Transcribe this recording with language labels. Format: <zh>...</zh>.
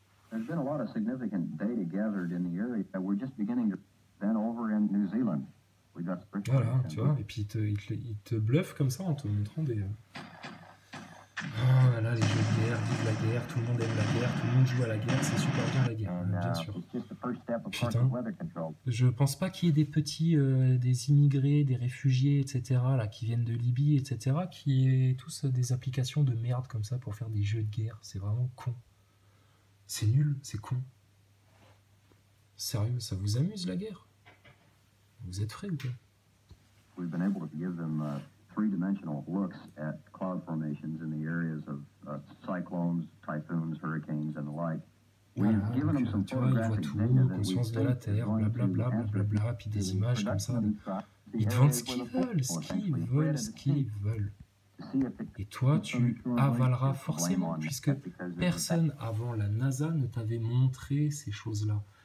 <en>There's been a lot of significant data gathered in the area. We're just beginning to then over in New Zealand. We got</en> <fr>voilà, tu vois, et puis il te bluffe comme ça en te montrant des... Oh là là, les jeux de guerre, vive la guerre, tout le monde aime la guerre, tout le monde joue à la guerre, c'est super bien la guerre, bien sûr. Putain, je pense pas qu'il y ait des petits, des immigrés, des réfugiés, etc., là, qui viennent de Libye, etc., qui aient tous des applications de merde comme ça pour faire des jeux de guerre. C'est vraiment con. C'est nul, c'est con. Sérieux, ça vous amuse la guerre? Vous êtes frais ou quoi?</fr> <en>We've been able to give them three-dimensional looks at cloud formations in the areas of cyclones, typhoons, hurricanes, and the like.</en> <fr>Voilà, donc, tu vois, ils voient tout, conscience de la Terre, blablabla, blablabla, puis des images comme ça. Ils te vendent ce qu'ils veulent, ce qu'ils veulent, ce qu'ils veulent. Et toi, tu avaleras forcément, puisque personne avant la NASA ne t'avait montré ces choses-là.</fr>